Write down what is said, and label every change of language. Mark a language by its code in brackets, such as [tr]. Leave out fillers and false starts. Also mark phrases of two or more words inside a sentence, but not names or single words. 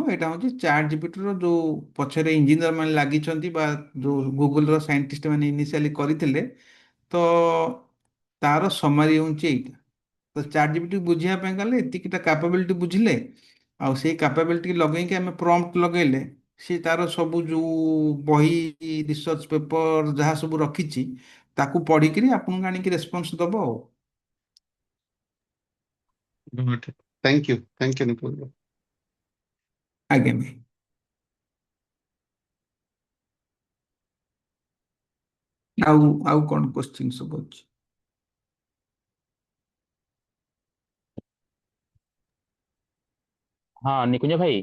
[or] ଏଇଟା ହେଉଛି ଚାଟ୍ ଜିପିଟିର ଯେଉଁ ପଛରେ ଇଞ୍ଜିନିୟର ମାନେ ଲାଗିଛନ୍ତି ବା ଯେଉଁ ଗୁଗୁଲର ସାଇଣ୍ଟିଷ୍ଟ ମାନେ ଇନିସିଆଲି କରିଥିଲେ ତ ତାର ସମରି ହେଉଛି ଏଇଟା ତ ଚାଟ୍ ଜିପିଟି ବୁଝିବା ପାଇଁ ଗଲେ ଏତିକିଟା କାପାବିଲିଟି ବୁଝିଲେ ଆଉ ସେଇ କାପାବିଲିଟି ଲଗେଇକି ଆମେ ପ୍ରମ୍ପ୍ଟ ଲଗେଇଲେ ସେ ତାର ସବୁ ଯେଉଁ ବହି [en] research paper [or] ଯାହା ସବୁ ରଖିଛି ତାକୁ ପଢ଼ିକିରି ଆପଣଙ୍କୁ ଆଣିକି ରେସ୍ପନ୍ସ ଦେବ ଆଉ [en] Got it. Thank you. Thank you, Nipul. [or] ଆଜ୍ଞା ଭାଇ ଆଉ କ'ଣ କୋଶ୍ଚିନ୍ ସବୁ ଅଛି ହଁ ନିକୁଞ୍ଜ ଭାଇ